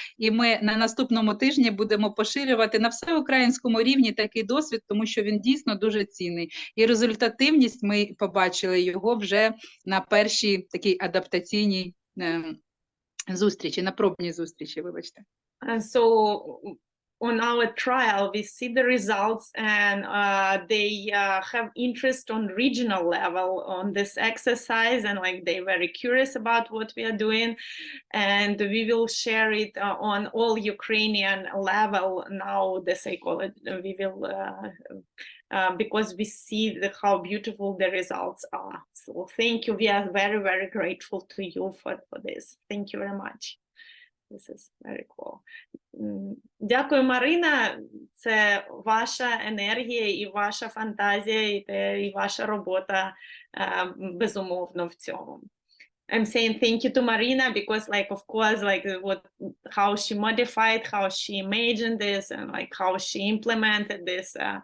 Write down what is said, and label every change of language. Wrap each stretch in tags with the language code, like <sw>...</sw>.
<uk>І ми на наступному тижні будемо поширювати на всеукраїнському рівні такий досвід, тому що він дійсно дуже цінний. І результативність ми побачили його вже на першій такій адаптаційній зустрічі, на пробній зустрічі, вибачте.</uk> <en>So on our trial, we see the results, and they have interest on regional level on this exercise, and like they're very curious about what we are doing, and we will share it on all Ukrainian level now. The psychology we will because we see how beautiful the results are. So thank you. We are very, very grateful to you for this. Thank you very much. This is very cool.</en> <uk>Дякую, Марина. Це ваша енергія і ваша фантазія, і ваша робота безумовно в цьому.</uk> <en>I'm saying thank you to Marina because, like, of course, like how she modified, how she imagined this, and like how she implemented this.</en>